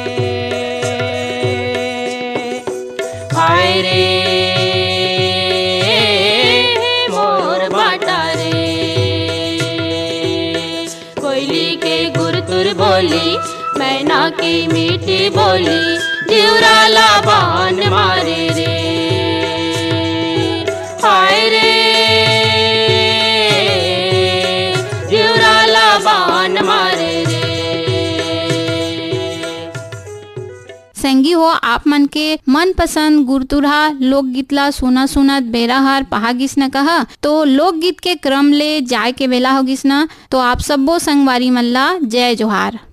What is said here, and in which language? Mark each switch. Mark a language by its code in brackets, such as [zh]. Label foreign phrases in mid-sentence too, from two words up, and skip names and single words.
[hne] हाय रे मोर बाटा रे कोयली के गुर तुर बोली मैना की मीठी बोली दिवराला बान मारे रे हाय रे दिवराला बान मारे रे संगी हो आप मन के मनपसंद गुरतुरहा लोकगीत ला सुना सुनत बेरा हर पहागिस न कहा तो लोकगीत के क्रम ले जाए के बेला होगिस न तो आप सबो संगवारी मन ला जय जोहार।